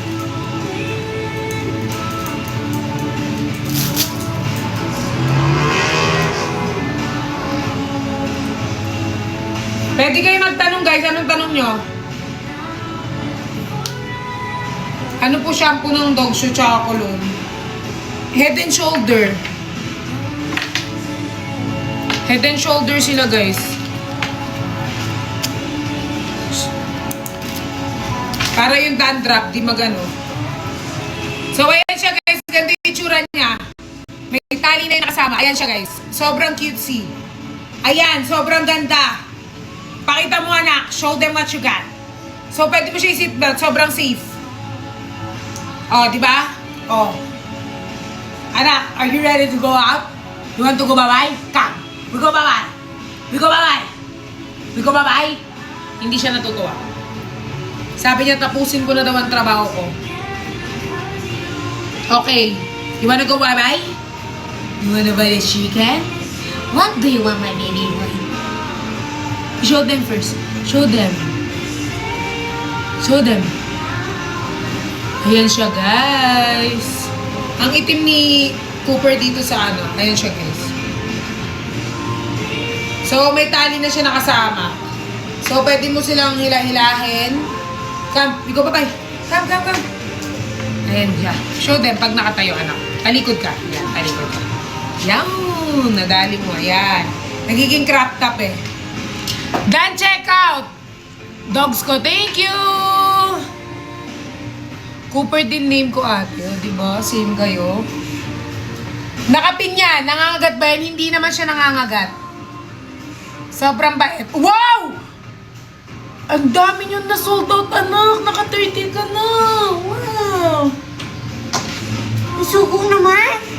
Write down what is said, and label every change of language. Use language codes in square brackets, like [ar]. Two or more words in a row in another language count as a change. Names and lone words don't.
[tl] Pwede kayo magtanong, guys. Anong tanong nyo? Ano po shampoo ng [en] dog shoe [tl] tsaka cologne? Head and Shoulder. Head and shoulder sila, guys. Para yung dandruff, di magano. So, ayan siya, guys. Ganda yung itsura niya. May tali na yung nakasama. Ayan siya, guys. Sobrang cutesy. Ayan, sobrang ganda. Pakita mo, anak. [en] Show them what you got. [tl] So, pwede mo siya i-seatbelt. Sobrang safe. Oh, di ba? Oh. Anak, [en] are you ready to go out? You want to go bye-bye? Come. We go bye-bye. We go bye-bye. We go bye-bye. [tl] Hindi siya natutuwa. Sabi niya, tapusin ko na daw ang trabaho ko. [en] Okay. You wanna go bye-bye? You wanna buy the chicken? What do you want, my baby boy? Show them first. Show them. Show them. [tl] Ayan siya, guys. Ang itim ni Cooper dito sa ano. Ayan siya, guys. So, may tali na siya nakasama. So, pwede mo silang hila-hilahin. [en] Come, we go bye-bye. Come, come, come. [tl] Ayan siya. [en] Show them [tl] pag nakatayo, anak. Talikod ka. Ayan, talikod ka. Yan. Nadali mo. Ayan. Nagiging [en] crop top [tl] eh. [en] Done, check out. Dogs ko, thank you. [tl] Cooper din name ko ate. Diba? Same kayo. Nakapin yan. Nangangagat ba yan? Hindi naman siya nangangagat. Sobrang bait. Wow! Ang dami nyo na sold out, anak. Naka-30 ka na. Wow! Isugo naman.